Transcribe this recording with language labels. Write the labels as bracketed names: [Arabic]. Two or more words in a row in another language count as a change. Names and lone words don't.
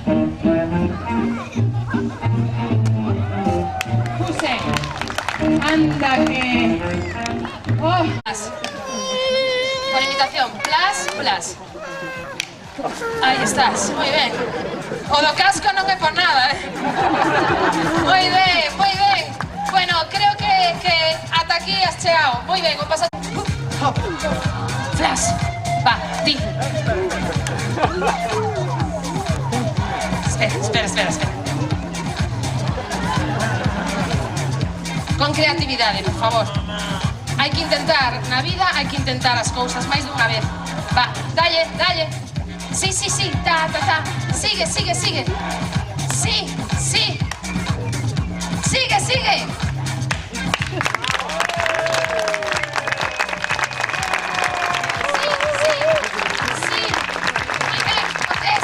[Spanish] Puse. Anda que... Oh. Con imitación. Plas. Ahí estás, muy bien. [Galician] O do casco non é por nada, Moi ben. Bueno, creo que ata aquí has chegado. Moi ben, vou pasar... Flash. Va, di. Espera. Con creatividade, por favor. Hai que intentar, na vida hai que intentar as cousas máis dunha vez. Va, dalle. Sí, sí, sí, ta, ta, ta. Sigue, sigue, sigue. Sí, sí. Sigue, sigue. Sí, sí, sí. [Spanish] Muy bien, Cortés.